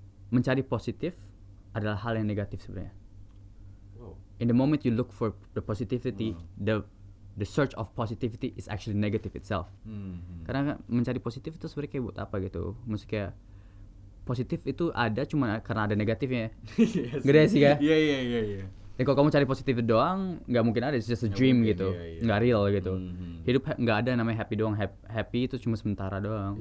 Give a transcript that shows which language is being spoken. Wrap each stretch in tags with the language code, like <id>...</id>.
<id>Mencari positif adalah hal yang negatif sebenarnya.</id> <en>In the moment you look for the positivity, the search of positivity is actually negative itself.</en> <id>Karena mencari positif itu sebenarnya kayak buat apa gitu? Maksudnya kayak positif itu ada cuma karena ada negatifnya. Gede sih ya? Iya. Dan kalau kamu cari positif doang, nggak mungkin ada,</id> <en>it's just a dream</en> <id>gitu, nggak real gitu. Hidup nggak ada namanya happy doang. Happy itu cuma sementara doang.</id>